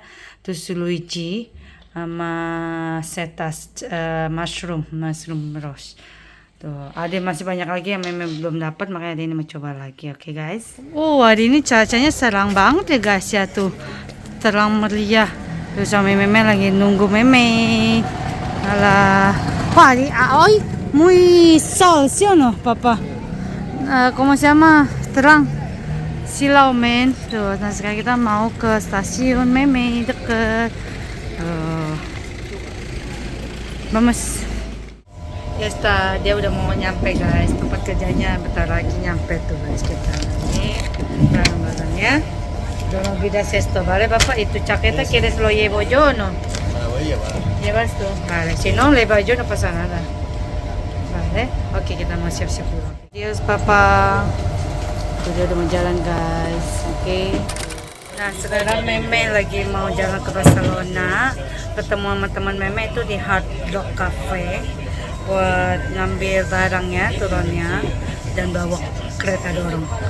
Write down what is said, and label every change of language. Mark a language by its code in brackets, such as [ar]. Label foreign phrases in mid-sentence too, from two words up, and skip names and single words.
[id] Terus Luigi sama Cetas mushroom rose. Tuh, ada masih banyak lagi yang Meme belum dapat, makanya hari ini mencoba lagi. Oke guys. Hari ini cuacanya serang banget ya guys ya tuh. Terang meriah. Terus sama Meme lagi nunggu Meme. Alah. Wah, ini [es] hoy muy sol, ¿sí o no, papá? ¿Cómo se llama? [id] Terang. Silau men. Tuh, nah sekarang kita mau ke stasiun Meme deket. [es] Vamos. [id] Ya dia udah mau nyampe guys, tempat kerjanya bentar lagi nyampe tuh guys. Kita ini barang-barangnya. [es] Dorong vida esto, vale papá, y tu chaqueta quieres lo llevo yo no? voy a llevar. Llevas tú, vale, si no le va yo no pasa nada. Vale, [id] oke kita mau siap-siap dulu. [es] Adios papa. [id] Dia udah mau jalan guys, oke. Nah sekarang Meme lagi mau jalan ke Barcelona, ketemu sama teman Meme itu di Hard Rock Cafe buat ngambil barangnya, turunnya, dan bawa kereta dorong.